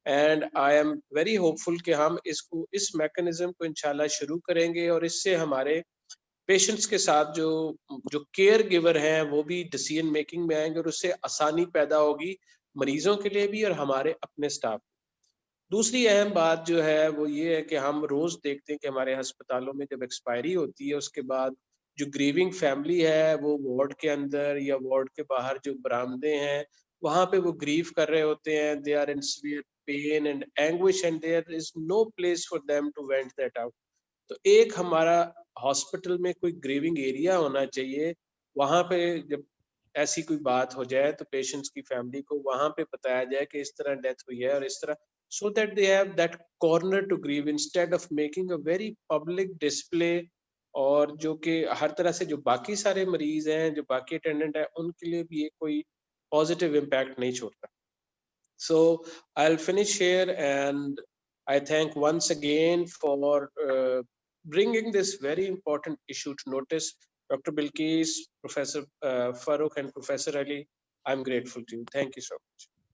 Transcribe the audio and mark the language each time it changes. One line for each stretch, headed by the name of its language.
English: and I am very hopeful
Urdu: کہ ہم اس mechanism کو انشاءاللہ شروع کریں گے اور اس سے ہمارے پیشنٹس کے ساتھ جو کیئر گیور ہیں وہ بھی ڈیسیژن میکنگ میں آئیں گے اور اس سے آسانی پیدا ہوگی مریضوں کے لیے بھی اور ہمارے اپنے سٹاف. دوسری اہم بات جو ہے وہ یہ ہے کہ ہم روز دیکھتے ہیں کہ ہمارے ہسپتالوں میں جب ایکسپائری ہوتی ہے اس کے بعد جو گریونگ فیملی ہے وہ وارڈ کے اندر یا وارڈ کے باہر جو برآمدے ہیں وہاں پہ وہ گریو کر رہے ہوتے ہیں.
English: They are in severe pain and anguish and there is no place for them to vent that out.
Urdu: تو ایک ہمارا ہاسپٹل میں کوئی گریونگ ایریا ہونا چاہیے، وہاں پہ جب ایسی کوئی بات ہو جائے تو پیشنٹس کی فیملی کو وہاں پہ بتایا جائے کہ اس طرح ڈیتھ ہوئی ہے اور اس طرح،
English: So that they have that corner to grieve instead of making a very public display.
Urdu: اور جو کہ ہر طرح سے جو باقی سارے مریض ہیں، جو باقی اٹینڈنٹ ہیں، ان کے لیے بھی یہ کوئی پازیٹیو امپیکٹ نہیں چھوڑتا.
English: So I'll finish here and I thank once again for bringing this very important issue to notice. Dr. Bilqis, Professor Farooq and Professor Ali, I'm grateful to you. Thank you so much.